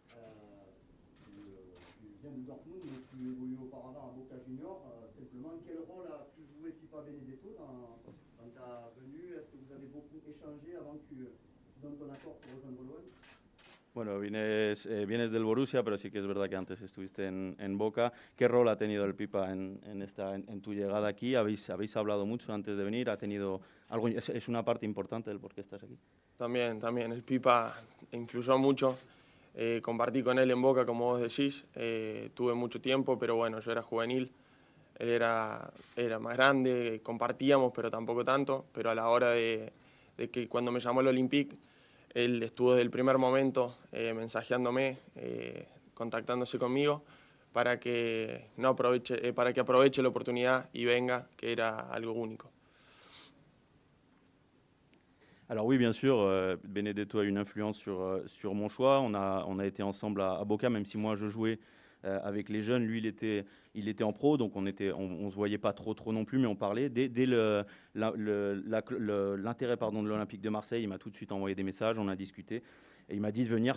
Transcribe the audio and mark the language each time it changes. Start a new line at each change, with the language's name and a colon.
French: Tu viens de Dortmund, mais tu évoluais auparavant à Boca Juniors. Simplement, quel rôle a-tu joué Pipa Benedetto quand ta venue? Est-ce que vous avez beaucoup échangé avant que tu donnes ton accord pour rejoindre l'OM?
Spanish: Bueno, vienes del Borussia, pero sí que es verdad que antes estuviste en Boca. ¿Qué rol ha tenido el Pipa en tu llegada aquí? ¿Habéis hablado mucho antes de venir? ¿Ha tenido algo? ¿Es una parte importante del por qué estás aquí? También, el Pipa influyó mucho. Compartí con él en Boca, como vos decís. Tuve mucho tiempo, pero yo era juvenil. Él era más grande, compartíamos, pero tampoco tanto. Pero a la hora de que cuando me llamó el Olympique, él estuvo desde el primer momento mensajeándome, contactándose conmigo para que aproveche la oportunidad y venga, que era algo único.
French: Alors oui, bien sûr, Benedetto a une influence sur mon choix. On a été ensemble à Boca, même si moi je jouais avec les jeunes. Lui, il était en pro, donc on se voyait pas trop non plus, mais on parlait. Dès l'intérêt de l'Olympique de Marseille, il m'a tout de suite envoyé des messages, on a discuté, et il m'a dit de venir.